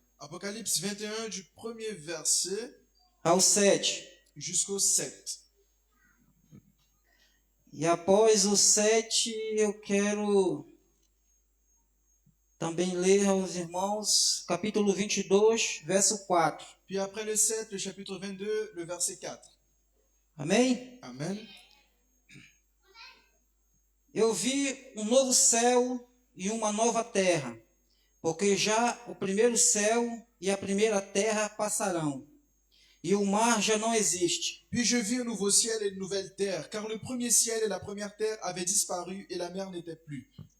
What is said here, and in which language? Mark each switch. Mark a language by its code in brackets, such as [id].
[fr] Apocalypse 21 du premier verset [pt] ao 7. [fr] jusqu'au 7. [pt] E após o 7, eu quero também ler aos irmãos capítulo 22, verso 4. [fr] Puis après le 7, le chapitre 22, le verset 4. [pt] Amém? [fr] Amen. [pt] Eu vi um novo céu e uma nova terra, porque já o primeiro céu e a primeira terra passarão, e o mar já não existe. [fr] Puis je vis un nouveau ciel et une nouvelle terre, car le premier ciel et la première terre avaient disparu et la mer n'était plus.